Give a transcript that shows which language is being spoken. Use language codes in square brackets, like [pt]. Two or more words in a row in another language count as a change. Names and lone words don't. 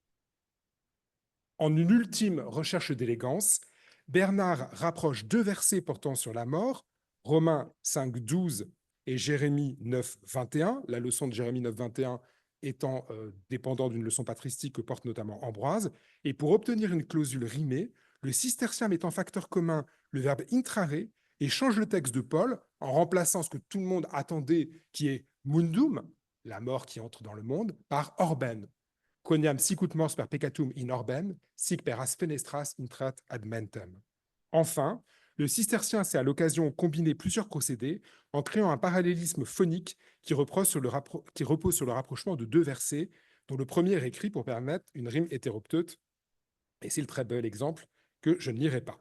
[fr] En une ultime recherche d'élégance, Bernard rapproche deux versets portant sur la mort, Romains 5, 12 et Jérémie 9, 21, la leçon de Jérémie 9, 21 étant dépendant d'une leçon patristique que porte notamment Ambroise. Et pour obtenir une clausule rimée, le cistercien met en facteur commun le verbe intrare et change le texte de Paul en remplaçant ce que tout le monde attendait, qui est mundum, la mort qui entre dans le monde, par orben. [la] Quoniam sicut mors per peccatum in orben, sic per as fenestras intrat ad mentem. [fr] Enfin, le cistercien sait à l'occasion combiner plusieurs procédés en créant un parallélisme phonique qui repose sur le rapprochement de deux versets, dont le premier est écrit pour permettre une rime hétéropteute. Et c'est le très bel exemple que je ne lirai pas.